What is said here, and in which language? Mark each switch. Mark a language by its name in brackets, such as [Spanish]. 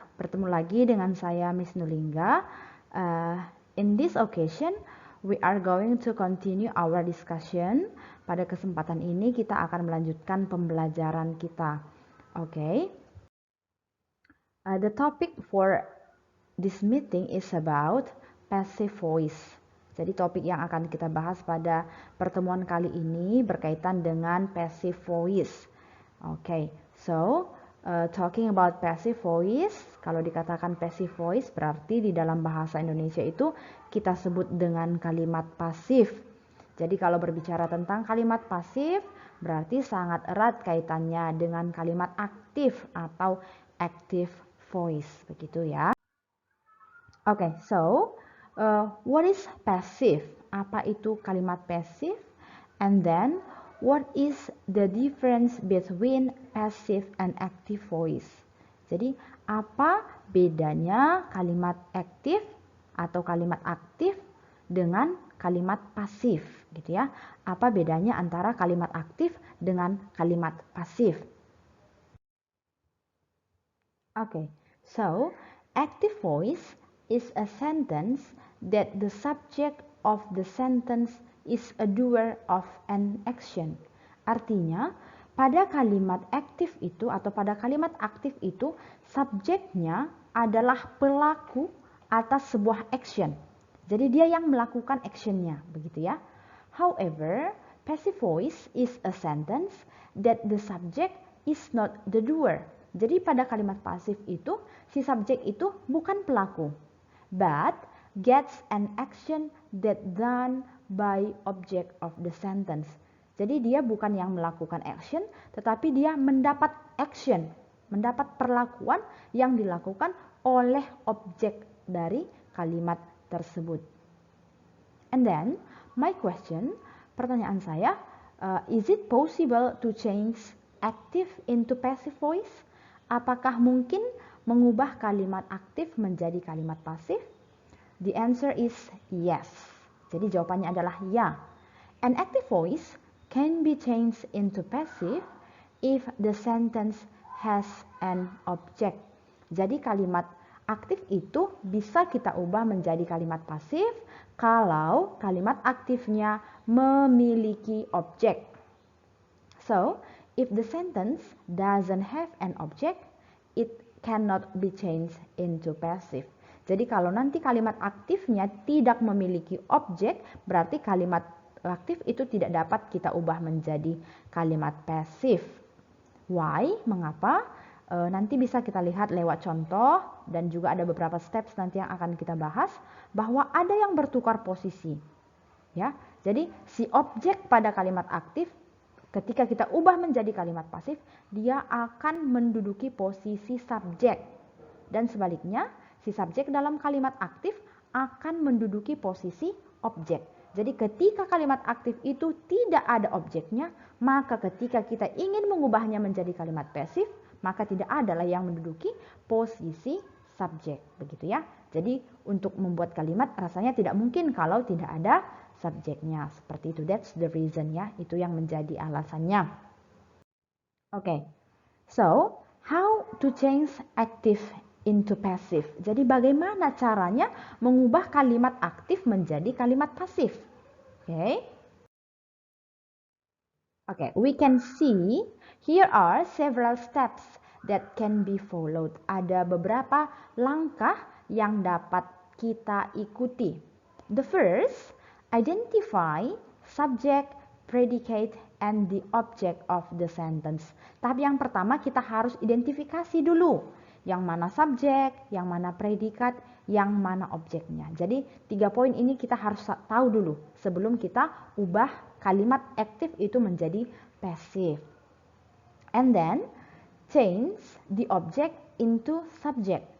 [Indonesian] Bertemu lagi dengan saya Miss Nulingga. [English] In this occasion, we are going to continue our discussion. [Indonesian] Pada kesempatan ini kita akan melanjutkan pembelajaran kita. Okay. [English] The topic for this meeting is about passive voice. [Indonesian] Jadi topik yang akan kita bahas pada pertemuan kali ini berkaitan dengan passive voice. [English] Okay, so talking about passive voice, [Indonesian] kalau dikatakan passive voice berarti di dalam bahasa Indonesia itu kita sebut dengan kalimat pasif. Jadi kalau berbicara tentang kalimat pasif berarti sangat erat kaitannya dengan kalimat aktif atau active voice, begitu ya. [English] Okay, so what is passive? [Indonesian] Apa itu kalimat passive? [English] And then what is the difference between passive and active voice? [Indonesian] Jadi apa bedanya kalimat aktif atau kalimat aktif dengan kalimat pasif gitu ya? Apa bedanya antara kalimat aktif dengan kalimat pasif? [English] Okay, so active voice is a sentence that the subject of the sentence is a doer of an action. [Indonesian] Artinya, pada kalimat aktif itu atau pada kalimat aktif itu, subjeknya adalah pelaku atas sebuah action. Jadi dia yang melakukan actionnya, begitu ya. [English] However, passive voice is a sentence that the subject is not the doer. [Indonesian] Jadi pada kalimat pasif itu, si subjek itu bukan pelaku, [English] but gets an action that done by object of the sentence. [Indonesian] Jadi dia bukan yang melakukan action, tetapi dia mendapat action, mendapat perlakuan yang dilakukan oleh objek dari kalimat tersebut. [English] And then, my question, [Indonesian] pertanyaan saya, [English] is it possible to change active into passive voice? [Indonesian] Apakah mungkin mengubah kalimat aktif menjadi kalimat pasif? [English] The answer is yes. [Indonesian] Jadi jawabannya adalah ya. [English] An active voice can be changed into passive if the sentence has an object. [Indonesian] Jadi kalimat aktif itu bisa kita ubah menjadi kalimat pasif kalau kalimat aktifnya memiliki objek. [English] So, if the sentence doesn't have an object, it cannot be changed into passive. [Indonesian] Jadi kalau nanti kalimat aktifnya tidak memiliki objek, berarti kalimat aktif itu tidak dapat kita ubah menjadi kalimat pasif. [English] Why? [Indonesian] Mengapa? Nanti bisa kita lihat lewat contoh dan juga ada beberapa steps nanti yang akan kita bahas bahwa ada yang bertukar posisi. Ya, jadi si objek pada kalimat aktif ketika kita ubah menjadi kalimat pasif, dia akan menduduki posisi subjek. Dan sebaliknya, si subjek dalam kalimat aktif akan menduduki posisi objek. Jadi ketika kalimat aktif itu tidak ada objeknya, maka ketika kita ingin mengubahnya menjadi kalimat pasif, maka tidak adalah yang menduduki posisi subjek, begitu ya. Jadi untuk membuat kalimat rasanya tidak mungkin kalau tidak ada subjeknya. Seperti itu, [English] that's the reason [Indonesian] ya, itu yang menjadi alasannya. [English] Okay, so how to change active into passive. [Indonesian] Jadi bagaimana caranya mengubah kalimat aktif menjadi kalimat pasif? [English] Okay, we can see here are several steps that can be followed. [Indonesian] Ada beberapa langkah yang dapat kita ikuti. [English] The first, identify subject, predicate, and the object of the sentence. [Indonesian] Tahap yang pertama kita harus identifikasi dulu. Yang mana subjek, yang mana predikat, yang mana objeknya. Jadi 3 poin ini kita harus tahu dulu sebelum kita ubah kalimat aktif itu menjadi passive. [English] And then change the object into subject.